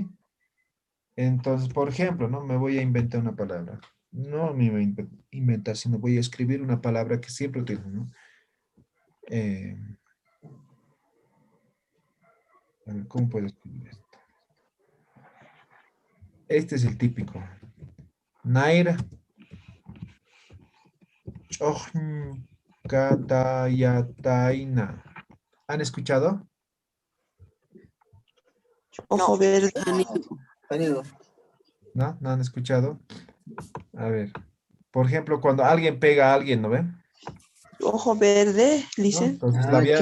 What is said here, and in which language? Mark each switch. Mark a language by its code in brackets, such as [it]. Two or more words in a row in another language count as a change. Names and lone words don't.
[es] Entonces, por ejemplo, ¿no? Me voy a inventar una palabra. No me voy a inventar, sino voy a escribir una palabra que siempre utilizo, ¿no? Eh, a ver, ¿cómo puedo escribir esto? Este es el típico. Naira. [ay] Chojn Katayataina. [es] ¿Han escuchado? Ojo verde. Venido. ¿No? ¿No han escuchado? A ver. Por ejemplo, cuando alguien pega a alguien, ¿no ven? Ojo verde, ¿No? dicen. Entonces, le Ah, había